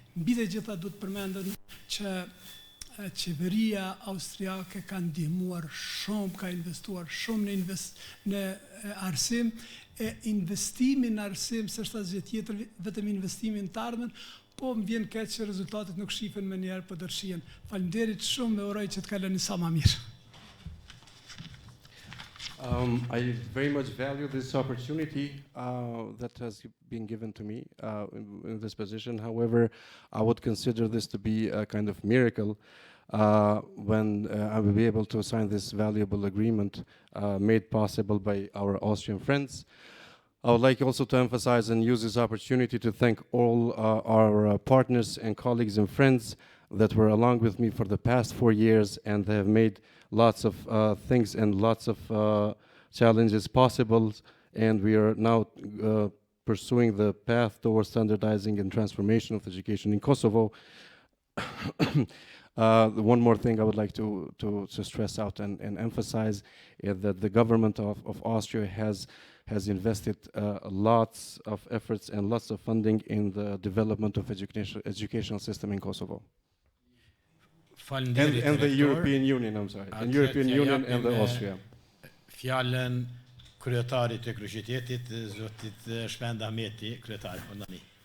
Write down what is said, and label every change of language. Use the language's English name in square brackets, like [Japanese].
[Albanian] Mbi të gjitha duhet përmendën që qeveria austriake ka ndihmuar shumë, ka investuar shumë në arsim, e investimi në arsim s'është asgjë tjetër vetëm investimin të ardhmen, po më vjen keq që rezultatet nuk shihen më njëherë, po do shihen. Faleminderit shumë dhe uroj që të kaloni sa më mirë. [English] I very much value this opportunity that has been given to me in this position. However, I would consider this to be a kind of miracle when I will be able to sign this valuable agreement made possible by our Austrian friends. I would like also to emphasize and use this opportunity to thank all our partners and colleagues and friends that were along with me for the past 4 years, and they have made lots of things and lots of challenges possible, and we are now pursuing the path towards standardizing and transformation of education in Kosovo. One more thing I would like to stress out and emphasize is that the government of Austria has has invested lots of efforts and lots of funding in the development of educational system in Kosovo. And the European Union, I'm sorry. And European Union and the Austria. [Albanian] Fjallën kryetarit të kryqëtetit, zotit Shpenda Ahmeti, kryetari Fondani.